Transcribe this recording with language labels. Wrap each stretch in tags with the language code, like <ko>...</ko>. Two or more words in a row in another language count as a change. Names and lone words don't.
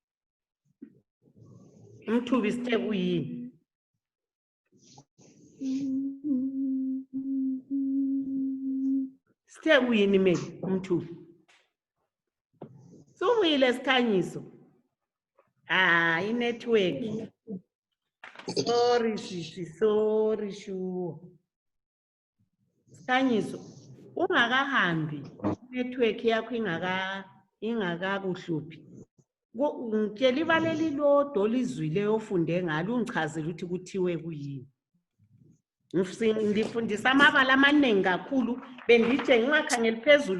<nd>Umthubi sithe kuyini? Sithe kuyini Mel umthubi? Suvile Sikhanyiso. Inetwork.</nd> <en>Sorry sisi, sorry sure.</en> <nd>Sikhanyiso, ungakahambi network yakho ingakakuhluphi. Ngitshela ibala lilodwa olizwile ofunde ngalo ungichazele ukuthi kuthiwe kuyini. Ngifundisa amabala amaningi kakhulu bengitshe ngingakhangeli phezulu.</nd>